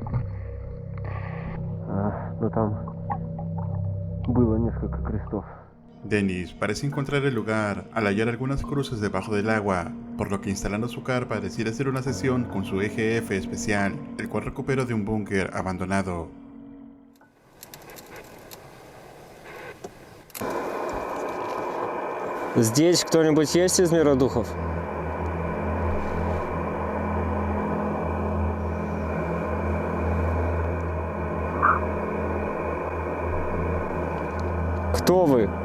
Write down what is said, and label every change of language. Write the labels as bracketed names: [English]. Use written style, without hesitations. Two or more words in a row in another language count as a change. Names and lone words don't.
[Russian] Но там было несколько крестов. [Spanish] Dennis parece encontrar el lugar al hallar algunas cruces debajo del agua, por lo que instalando su carpa decide hacer una sesión con su EGF especial, el cual recupera de un búnker abandonado. [Russian] Здесь кто-нибудь есть из мира духов? Кто вы?